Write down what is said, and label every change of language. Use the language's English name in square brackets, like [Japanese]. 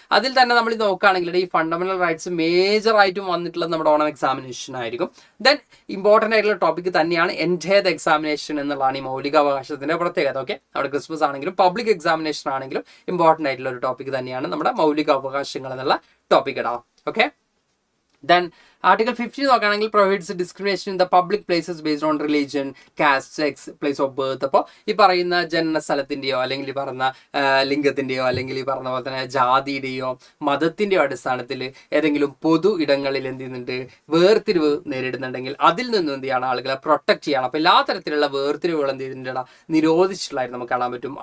[Malayalam] അതിൽ തന്നെ നമ്മൾ നോക്കുകയാണെങ്കിൽ ഈ ഫണ്ടമെന്റൽ റൈറ്റ്സ് മേജർ ആയിട്ടും വന്നിട്ടുള്ളത് നമ്മുടെ ഓണം എക്സാമിനേഷൻ ആയിരിക്കും. ദെൻ ഇമ്പോർട്ടൻ്റ് ആയിട്ടുള്ള ടോപ്പിക് തന്നെയാണ് എൻറ്റയർ എക്സാമിനേഷൻ എന്നുള്ളതാണ് ഈ മൗലിക അവകാശത്തിന്റെ പ്രത്യേകത. ഓക്കെ, നമ്മുടെ ക്രിസ്മസ് ആണെങ്കിലും പബ്ലിക് എക്സാമിനേഷൻ ആണെങ്കിലും ഇമ്പോർട്ടൻ്റ് ആയിട്ടുള്ള ഒരു ടോപ്പിക് തന്നെയാണ് നമ്മുടെ മൗലിക അവകാശങ്ങൾ എന്നുള്ള ടോപ്പിക് ഇടാം. [English] okay, then Article 15 [Malayalam] നോക്കുകയാണെങ്കിൽ [English] prohibits discrimination in the public places based on religion, caste, sex, place of birth. [Malayalam] അപ്പോൾ ഈ പറയുന്ന ജനന സ്ഥലത്തിൻ്റെയോ അല്ലെങ്കിൽ ഈ പറഞ്ഞ ലിംഗത്തിൻ്റെയോ അല്ലെങ്കിൽ ഈ പറഞ്ഞ പോലെ തന്നെ ജാതിയുടെയോ മതത്തിൻ്റെയോ അടിസ്ഥാനത്തിൽ ഏതെങ്കിലും പൊതു ഇടങ്ങളിൽ എന്ത് ചെയ്യുന്നുണ്ട്, വേർതിരിവ് നേരിടുന്നുണ്ടെങ്കിൽ അതിൽ നിന്നും എന്ത് ചെയ്യണം, ആളുകളെ പ്രൊട്ടക്ട് ചെയ്യണം. അപ്പോൾ എല്ലാ തരത്തിലുള്ള വേർതിരിവുകൾ എന്ത് ചെയ്തിട്ടുണ്ട്, നിരോധിച്ചിട്ടുള്ളതായിട്ട് നമുക്ക് കാണാൻ പറ്റും.